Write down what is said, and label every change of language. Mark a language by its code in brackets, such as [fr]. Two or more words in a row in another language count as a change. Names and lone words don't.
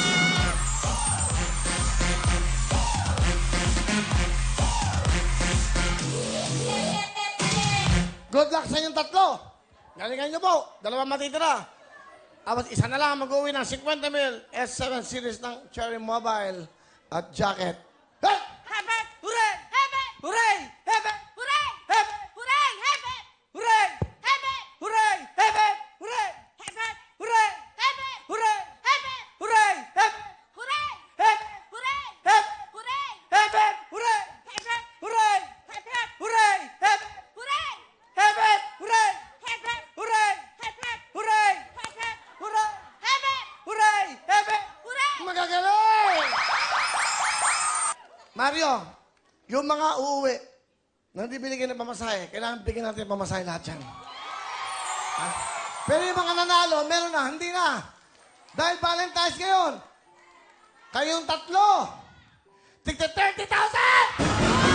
[en] Good luck [tl] sa inyong tatlo. Galingan nyo po. Dalawang matitira. Tapos isa na lang mag-uwi ng 50 mil S7 series ng Cherry Mobile at jacket. Hey! Habet! Hooray! Hebe! Hooray! Hebe! Hooray! Hebe! Hooray! Hebe! Hooray! Hebe! Hooray! Hebe! Hooray! Habet! Hooray! Hebe! Hooray! Hebe! Hooray! Hebe! Hooray! Hebe! Hooray! Hebe! Hooray! Hebe! Hooray! Habet! Hooray! Habet! Hooray! Hebe! Hooray! Hebe! Hooray! Habet! Hooray! Habet! Hooray! Habet! Hooray! Hebe! Hooray! Hebe! Hooray! Magagaling! Mario, yung mga uuwi na hindi binigyan ng pamasahe, kailangan bigyan natin ng pamasahe lahat yan. Ha? Pero yung mga nanalo, meron na, hindi na. Dahil Valentine's ngayon, kayong tatlo, tigta 30,000!